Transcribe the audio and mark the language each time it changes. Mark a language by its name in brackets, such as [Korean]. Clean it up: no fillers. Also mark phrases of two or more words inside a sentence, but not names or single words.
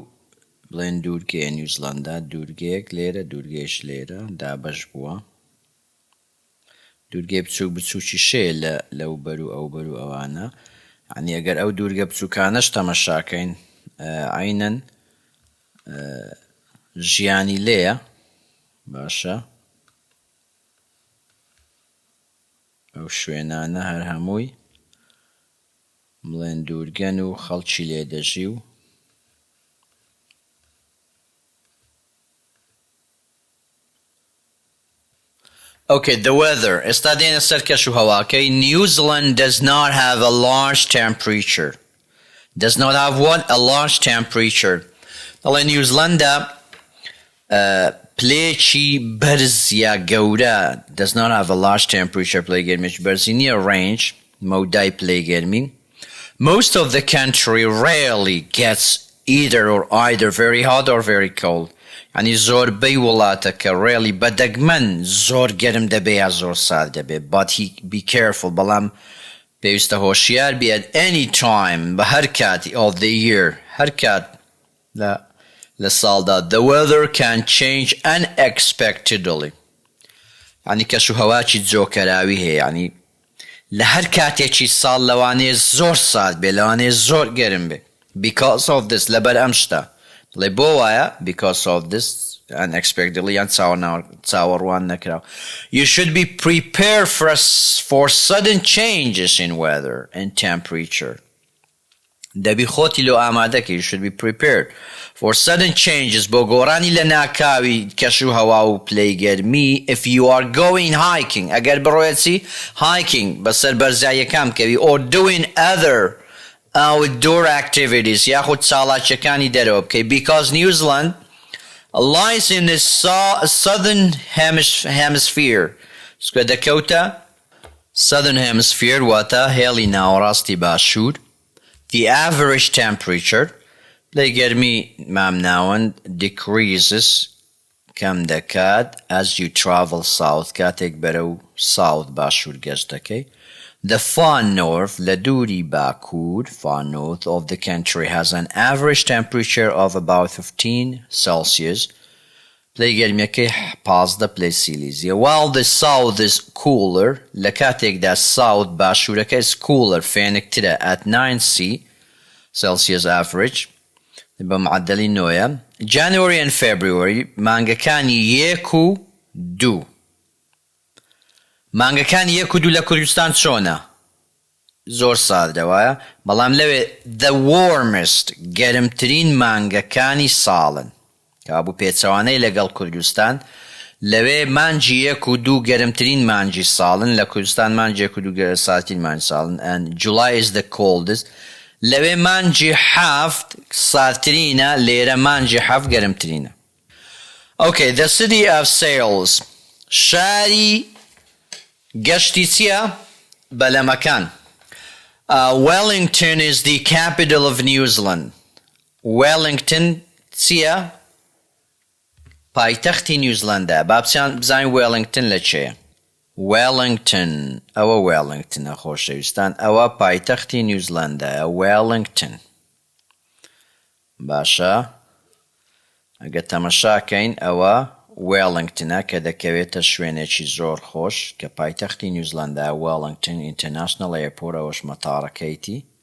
[Central Kurdish] بڵێن دوورگەیە نیوزیلاندا دوورگەیەک لێرە دوورگەیەش لێرە دابەش بووە دوورگەی بچووک بچووکی شەیە لەو بەر و ئەو بەر و ئەوانە یعنی ئەگەر ئەو دوورگە بچووکانەش تەمەشاکەین عینەن ژیانی لێیە باشە ئەو شوێنانە هەر هەمووی بڵێن دوورگەن و خەڵکی لێ دەژی و [English] Okay, the weather. [Central Kurdish] ئێستا دێنە سەر کەش و هەواکەی. [English] New Zealand does not have a large temperature. Does not have what? A large temperature. [Central Kurdish] دەڵێ نیوزیلاندا پلێکی بەرز یا گەورە [English] does not have a large temperature [Central Kurdish] پلەی گەرمیش بەرزی نییە range مەودای پلەی گەرمی. [English] Most of the country rarely gets either very hot or very cold. [Central Kurdish] يعني زۆربەی وڵاتەکە rarely بەدەگمەن زۆر گەرم دەبێ یا زۆر سارد دەبێ [English] but be careful [Central Kurdish] بەڵام پێویستە هۆشیار بێ [English] at any time [Central Kurdish] بە هەر کاتی [English] of the year [Central Kurdish] هەر کات لە ساڵدا [English] the weather can change unexpectedly [Central Kurdish] يعني کەش و هەواکی جۆکەراوی هەیە يعني لە هەر کاتێکی ساڵ لەوانەیە زۆر سارد بێ لەوانەیە زۆر گەرم بێ [English] because of this [Central Kurdish] لەبەر ئەم شتە لێ بۆ وایە [English] because of this unexpectedly [Central Kurdish] یان چاوەڕوان نەکراو. [English] You should be prepared for sudden changes in weather and temperature. [Central Kurdish] دەبی خۆتی لۆ ئامادەکە [English] you should be prepared for sudden changes [Central Kurdish] بۆ گۆڕانی لە ناکاوی کەش و هەوا و پلەی گەرمی [English] if you are going hiking [Central Kurdish] ئەگەر بڕۆیەتی hiking بەسەر بەرزاییەکان بکەوی [English] or doing other outdoor activities [Central Kurdish] یاخود چاڵاکیەکانی دەرەوە بکەی [English] because New Zealand lies in the southern hemisphere [Central Kurdish] سکوێ دەکەوتە [English] southern hemisphere [Central Kurdish] واتە هێڵی ناوەڕاستی باشوور. [English] The average temperature [Central Kurdish] پلەی گەرمی مامناوەند decreases کەم دەکات [English] as you travel south [Central Kurdish] کاتێک بەرەو south باشوور گەشت دەکەی. [English] The far north [Central Kurdish] لدوري باكور [English] far north of the country has an average temperature of about 15 Celsius [Central Kurdish] پلەی گەرمیەکەی 15 پلەی سیلیزیە. [English] While the south is cooler [Central Kurdish] لە کاتێکدا [English] south باشوورەکە is cooler فێنکترە at 9C Celsius average [Central Kurdish] بە معدەلی نۆیە. [English] January and February [Central Kurdish] مانگەکانی 1 و 2 مانگەکانی 1 و 2 لە کوردستان چۆنە؟ زۆر سادەوایە بەڵام لەوێ [English] the warmest [Central Kurdish] گەرمترین مانگەکانی ساڵن کابوو پێچەوانەی لەگەڵ کوردستان لەوێ مانجی 1 و 2 گەرمترین مانجی ساڵن لە کوردستان مانجی 1 و 2 ساتین مانجی ساڵن [English] and July is the coldest [Central Kurdish] لەوێ مانجی 7 ساترینە لێرە مانجی 7 گەرمترینە. [English] Okay, the city of sales [Central Kurdish] شاری گەشتی چییە؟ بەلەمەکان. [English] Wellington is the capital of New Zealand. [Central Kurdish] Wellington چییە؟ پایتەختی نیوزیلەندە. با بزانین Wellington لە چێیە؟ Wellington ئەوە Wellingtonە خۆشەویستان ئەوە پایتەختی نیوزیلەندە Wellington. باشە ئەگە تەمەشاکەین ئەوە Wellingtonە کە دەکەوێتە شوێنێکی زۆر خۆش کە پایتەختی نیوزیلەندە Wellington International Airport ئەوەش مەتاڕەکەیتی.